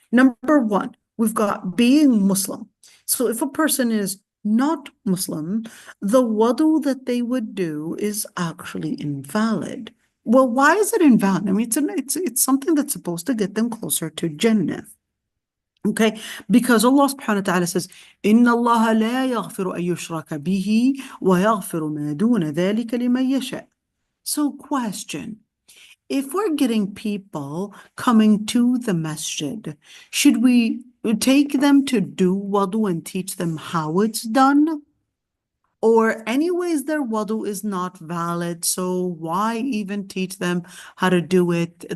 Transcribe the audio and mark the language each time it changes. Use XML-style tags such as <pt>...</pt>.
<en>Number 1, we've got being Muslim. So if a person is not Muslim, the wudu that they would do is actually invalid. Well, why is it invalid? I mean, it's something that's supposed to get them closer to Jannah. Okay, because Allah subhanahu wa ta'ala says,</en> <ar>إِنَّ اللَّهَ لَا يَغْفِرُ أَن يُشْرَكَ بِهِ وَيَغْفِرُ مَا دُونَ ذَلِكَ لِمَن يَشَاءُ.</ar> <en>So question, if we're getting people coming to the masjid, should we take them to do wudu and teach them how it's done? Or anyways, their wudu is not valid, so why even teach them how to do it?</en>